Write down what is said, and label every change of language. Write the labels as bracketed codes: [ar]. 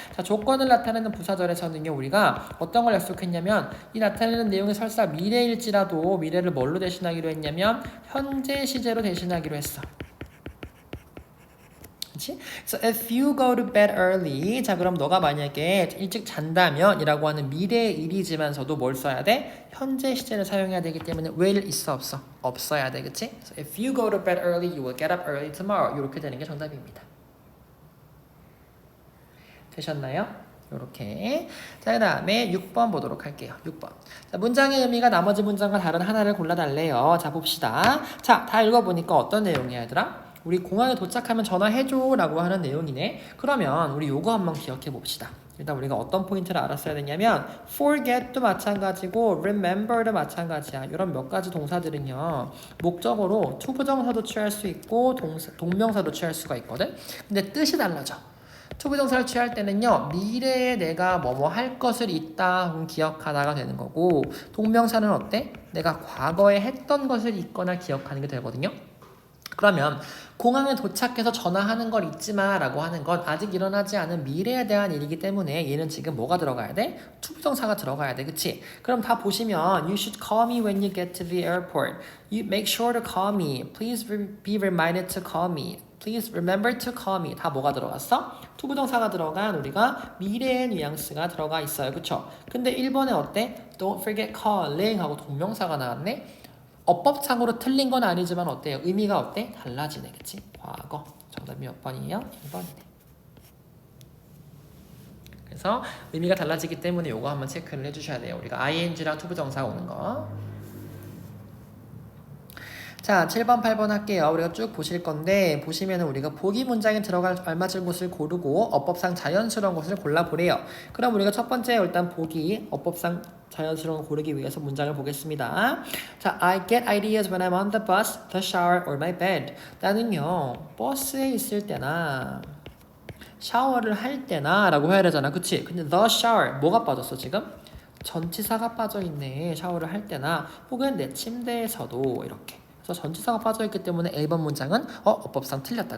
[ko] 자, 조건을 나타내는 부사절에서는요. 우리가 어떤 걸 약속했냐면 이 나타내는 내용이 설사 미래일지라도 미래를 뭘로 대신하기로 했냐면 현재 시제로 대신하기로 했어. 그치? [en] So if you go to bed early [ko] 자 그럼 너가 만약에 일찍 잔다면 이라고 하는 미래의 일이지만서도 뭘 써야 돼? 현재 시제를 사용해야 되기 때문에 will 있어 없어? 없어야 돼. 그치? [en] So if you go to bed early you will get up early tomorrow 이렇게 되는 게 정답입니다. [ko] 되셨나요? 요렇게. 자, 그 다음에 6번 보도록 할게요. 6번. 자, 문장의 의미가 나머지 문장과 다른 하나를 골라달래요. 자, 봅시다. 자, 다 읽어보니까 어떤 내용이야, 얘들아? 우리 공항에 도착하면 전화해줘 라고 하는 내용이네. 그러면 우리 요거 한번 기억해 봅시다. 일단 우리가 어떤 포인트를 알았어야 되냐면 forget도 마찬가지고 remember도 마찬가지야. 이런 몇 가지 동사들은요 목적어로 to 부정사도 취할 수 있고 동명사도 취할 수가 있거든. 근데 뜻이 달라져. to 부정사를 취할 때는요 미래에 내가 뭐뭐 할 것을 있다 혹은 기억하다가 되는 거고 동명사는 어때? 내가 과거에 했던 것을 있거나 기억하는 게 되거든요. 그러면 공항에 도착해서 전화하는 걸 잊지 마라고 하는 건 아직 일어나지 않은 미래에 대한 일이기 때문에 얘는 지금 뭐가 들어가야 돼? 투부정사가 들어가야 돼. 그치? 그럼 다 보시면 [en] You should call me when you get to the airport. You make sure to call me. Please be reminded to call me. Please remember to call me. [ko] 다 뭐가 들어갔어? 투부정사가 들어간 우리가 미래의 뉘앙스가 들어가 있어요. 그쵸? 근데 1번에 어때? [en] Don't forget calling [ko] 하고 동명사가 나왔네? 어법상으로 틀린 건 아니지만 어때요? 의미가 어때? 달라지네. 그치? 과거. 정답이 몇 번이에요? 1번이네. 그래서 의미가 달라지기 때문에 요거 한번 체크를 해주셔야 돼요. 우리가 ing랑 투부정사 오는 거. 자, 7번, 8번 할게요. 우리가 쭉 보실 건데 보시면은 우리가 보기 문장에 들어갈 알맞은 곳을 고르고 어법상 자연스러운 곳을 골라보래요. 그럼 우리가 첫 번째 일단 보기 어법상 자연스러운 걸 고르기 위해서 문장을 보겠습니다. [en] 자, I get ideas when I'm on the bus, the shower, or my bed. [ko] 나는요, 버스에 있을 때나 샤워를 할 때나 라고 해야 되잖아. 그치? 근데 the shower, 뭐가 빠졌어 지금? 전치사가 빠져있네. 샤워를 할 때나 혹은 내 침대에서도 이렇게. 그래서 전치사가 빠져있기 때문에 A번 문장은 어법상 틀렸다.